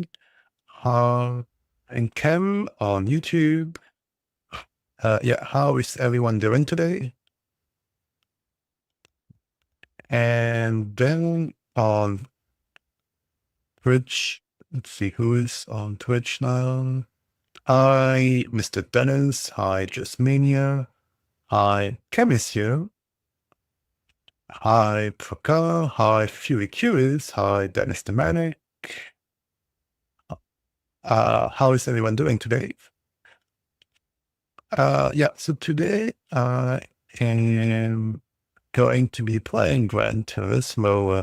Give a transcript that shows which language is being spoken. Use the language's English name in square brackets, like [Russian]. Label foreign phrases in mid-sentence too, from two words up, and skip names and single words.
[English] Hi, and Kem on YouTube. Yeah, how is everyone doing today? And then on Twitch, let's see who is on Twitch now. Hi, Mr. Dennis. Hi, Justmania. Hi, Chemis here. Hi, Praka. Hi, Fury Curious. Hi, Dennis the Manic. How is everyone doing today? Yeah, so today I am going to be playing Gran Turismo.